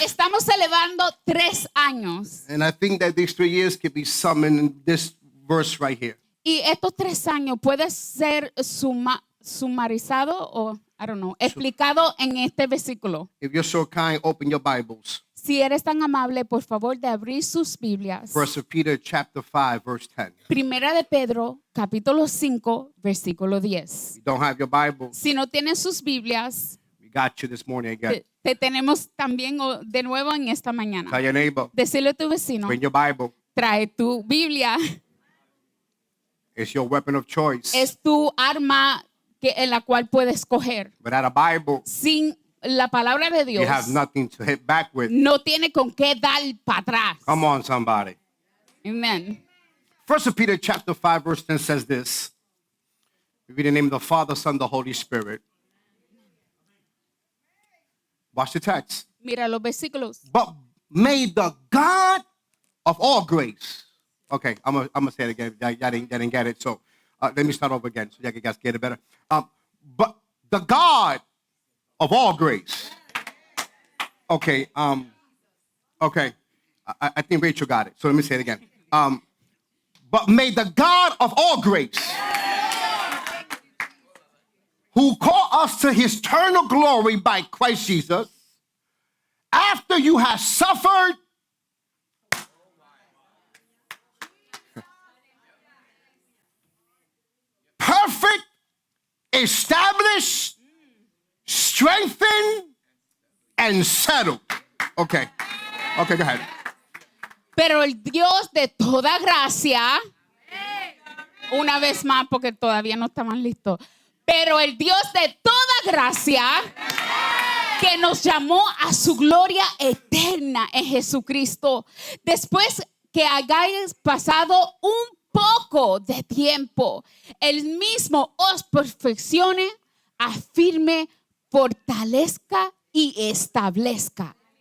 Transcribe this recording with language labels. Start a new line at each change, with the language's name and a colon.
Spanish: Estamos celebrando 3 años.
English: And I think that these 3 years could be summoned in this verse right here.
Spanish: Y estos 3 años puede ser sumarizado o,
English: I don't know,
Spanish: explicado en este versículo.
English: If you're so kind, open your Bibles.
Spanish: Si eres tan amable, por favor, de abrir sus Biblias.
English: 1 Peter chapter 5, verse 10.
Spanish: Primera de Pedro, capítulo 5, versículo 10.
English: If you don't have your Bible,
Spanish: Si no tienen sus Biblias,
English: we got you this morning again.
Spanish: te tenemos también de nuevo en esta mañana.
English: Tell your neighbor,
Spanish: Decirle a tu vecino,
English: bring your Bible.
Spanish: trae tu Biblia.
English: It's your weapon of choice.
Spanish: Es tu arma en la cual puedes coger.
English: Without a Bible,
Spanish: Sin la palabra de Dios,
English: you have nothing to hit back with.
Spanish: no tiene con qué dar para atrás.
English: Come on, somebody. Amen. 1 Peter chapter 5, verse 10 says this. We read in the name of the Father, Son, the Holy Spirit. Watch the text.
Spanish: Mira los versículos.
English: But may the God of all grace. Okay, I'm gonna say it again. Y'all didn't get it. So let me start over again so you guys get it better. But the God of all grace. Okay. Okay. I think Rachel got it. So let me say it again. But may the God of all grace, who called us to his eternal glory by Christ Jesus, after you have suffered perfect, established, strengthened, and settled. Okay. Okay, go ahead.
Spanish: Pero el Dios de toda gracia, una vez más porque todavía no estaban listos, pero el Dios de toda gracia que nos llamó a su gloria eterna en Jesucristo, después que hayáis pasado un poco de tiempo, Él mismo os perfeccione, afirme, fortalezca y establezca.